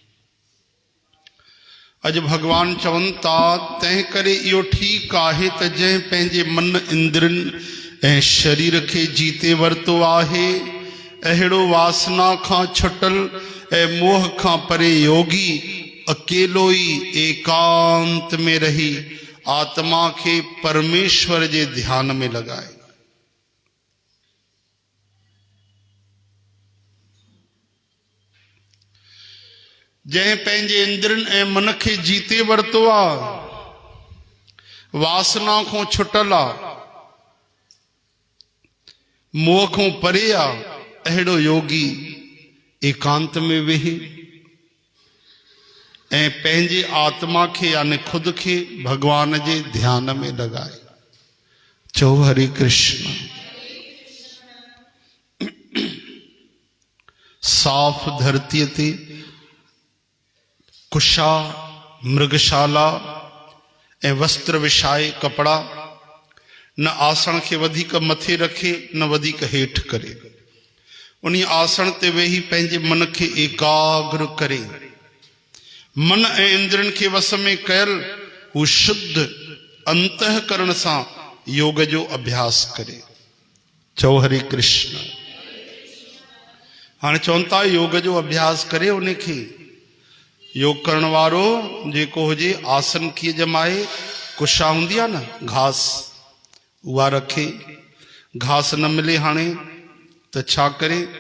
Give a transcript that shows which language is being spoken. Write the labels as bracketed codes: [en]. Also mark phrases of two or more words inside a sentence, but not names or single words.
[sd] अज भगवान चवन था तंहिं करे इहो ठीक आहे त जंहिं पंहिंजे मन इंद्रियनि ऐं शरीर खे जीते वरितो आहे अहिड़ो वासना खां छुटल ऐं मोह खां परे योगी अकेलो ई एकांत में रही आत्मा खे परमेश्वर जे ध्यान में लगाए। जंहिं पंहिंजे इंद्रियनि ऐं मन खे जीते वरितो आहे, वासना खां छुटल आहे, मोह खां परे आहे, अहिड़ो योगी एकांत में वेही ऐं पंहिंजे आत्मा खे यानी खुद खे भगवान जे ध्यान में लगाए। चओ हरे कृष्ण। साफ धरतीअ ते कुशा मृगशाला ऐं वस्त्र विछाए कपड़ा न आसन खे वधीक मथे रखे न वधीक हेठ करे, उन्हीं आसन ते वेही पंहिंजे मन खे एकाग्र करे, मन ऐं इंद्रियनि खे वस में कयल हू शुद्ध अंतःकरण सां योग जो अभ्यास करे। चओ हरे कृष्ण। हाणे चवनि था योग जो अभ्यास करे, उनखे योग करण वारो जेको हुजे आसन कीअं जमाए, कुशा हूंदी आहे न घास उहा रखे, घास न मिले हाणे त छा करे,